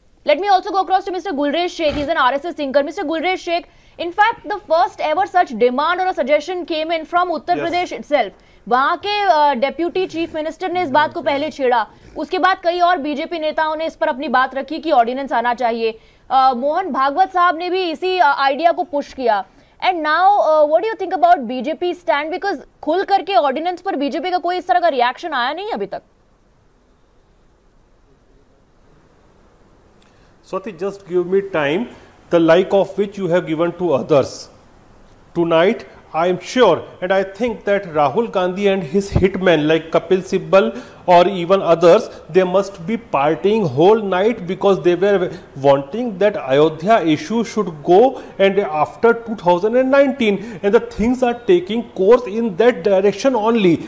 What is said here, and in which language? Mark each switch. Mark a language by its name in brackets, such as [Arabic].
[English] Let me also go across to Mr. Gulresh Sheikh. He's an RSS thinker. Mr. Gulresh Sheikh, in fact, the first ever such demand or a suggestion came in from Uttar Pradesh itself. [Hindi] वहां के deputy chief minister ने इस बात को पहले छेड़ा, उसके बाद कई और बीजेपी नेताओं ने इस पर अपनी बात रखी कि ऑर्डिनेंस आना चाहिए. मोहन भागवत साहब ने भी इसी आइडिया को पुश किया. [English] and now what do you think about BJP stand, because [Hindi] खुल करके ऑर्डिनेंस पर बीजेपी का कोई इस तरह का रिएक्शन आया नहीं अभी तक. [English] Swati, just give me time, the like of which you have given to others. Tonight, I am sure, and I think that Rahul Gandhi and his hitmen like Kapil Sibal or even others, they must be partying whole night because they were wanting that Ayodhya issue should go and after 2019, and the things are taking course in that direction only.